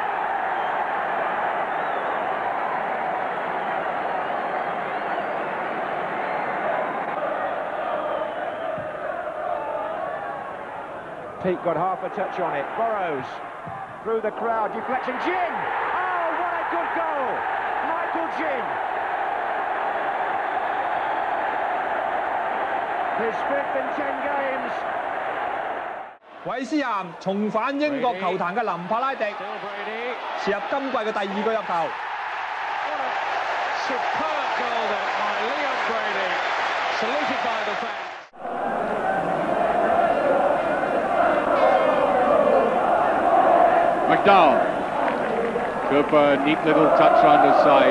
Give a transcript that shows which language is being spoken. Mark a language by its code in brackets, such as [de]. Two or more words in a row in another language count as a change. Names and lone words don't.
[en] Pete got half a touch on it. Burrows through the crowd, deflection. Ginn! Oh, what a good goal! Michael Ginn. His 5th in 10 games. [yue] 韋斯咸重返英國球壇嘅林柏拉迪，射入今季嘅第2個入球。 [en] Superb goal there by Liam Brady, saluted by the fans. McDowell. Cooper, neat little touch round his side.